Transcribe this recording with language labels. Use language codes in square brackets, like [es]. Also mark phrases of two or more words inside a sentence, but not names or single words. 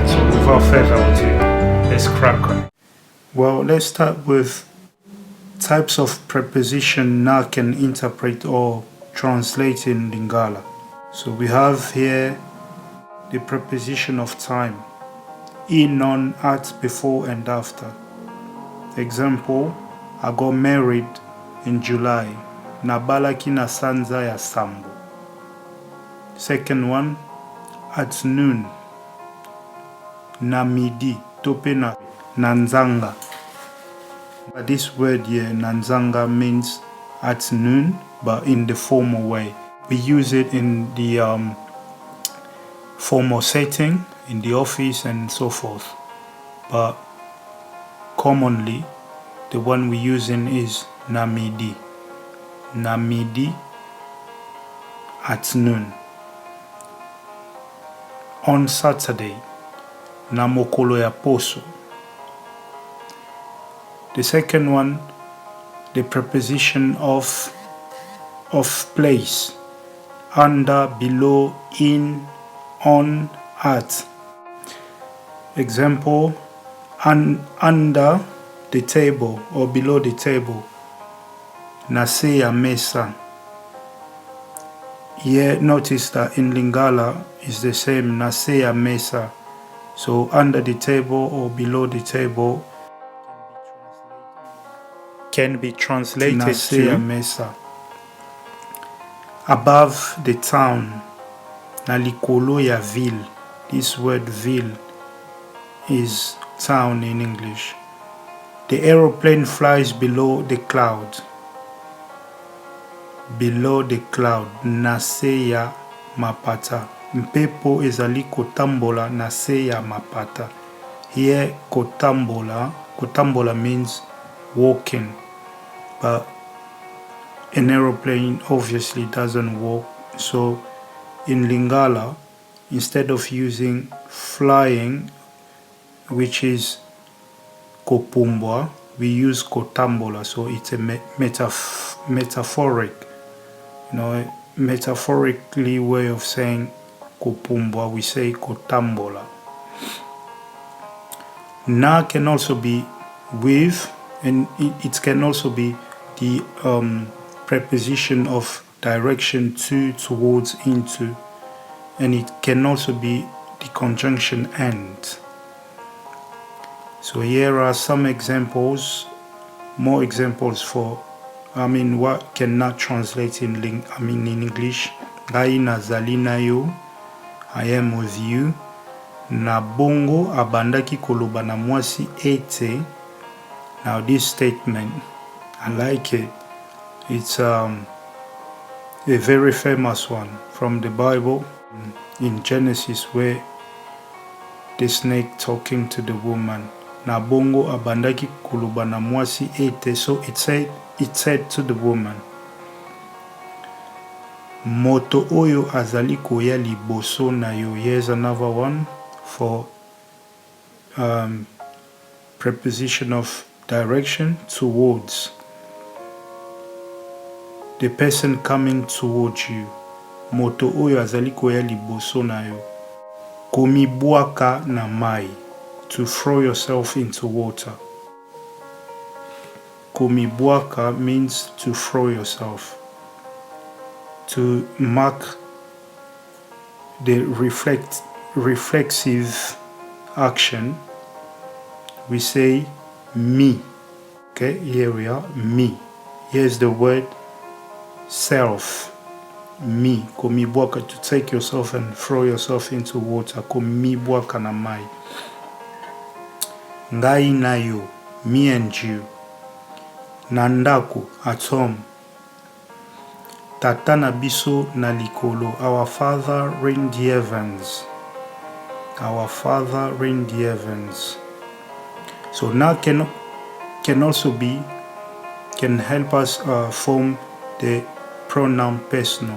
[en] So, without further ado, let's crack on. Well, let's start with types of preposition na can interpret or translate in Lingala. So, we have here the preposition of time. In, on, at, before and after. Example, I got married in July. [ln] Nabalaki na sanza ya sambo. [en] Second one, at noon. [ln] Na midi, tope na nanzanga. [en] But this word here, nanzanga, means at noon, but in the formal way. We use it in the formal setting, in the office and so forth, but commonly the one we're using is namidi. Namidi at noon. On Saturday, [ln] namokolo ya poso. [en] The second one, the preposition of place. Under, below, in, on, at. Example, under the table or below the table. [ln] Nase ya mesa. [en] Here, notice that in Lingala is the same, [ln] nase ya mesa. [en] So under the table or below the table can be translated [ln] nase to ya mesa. [en] Above the town, [ln] na likolo ya ville. [en] This word ville is town in English. The aeroplane flies below the cloud. Below the cloud, [ln] nase ya mapata. Mpepo ezali kotambola nase ya mapata. [en] Here, kotambola means walking, but an aeroplane obviously doesn't walk. So in Lingala, instead of using flying, which is kopumbwa, we use kotambola. So it's a metaphoric, metaphorically way of saying kopumbwa. We say kotambola. Na can also be with, and it can also be the preposition of direction to, towards, into, and it can also be the conjunction and. So here are some examples, more examples for, what cannot translate in English. [ln] Gai nazali na yo, [en] I am with you. [ln] Na bongo abandaki koloba na mwasi ete. [en] Now this statement, I like it. It's a very famous one from the Bible in Genesis, where the snake talking to the woman. [ln] Na bongo abandaki koloba na mwasi ete. [en] So it said to the woman, [ln] moto oyo azali koya liboso na yo. [en] Here's another one for preposition of direction, towards. The person coming towards you. [ln] Moto oyo azali koya liboso na yo. Komibwaka na mai. [en] To throw yourself into water. Kumibwaka means to throw yourself. To mark the reflexive action, we say me. Okay, here we are, me. Here's the word self. Me. Kumibwaka, to take yourself and throw yourself into water. [ln] Kumibwaka na mai. Ngai na you, [en] me and you. Nandaku, at home. [ln] Tata na biso na likolo, [en] our Father in the heavens. Our Father in the heavens. So now can also be, can help us form the pronoun personal.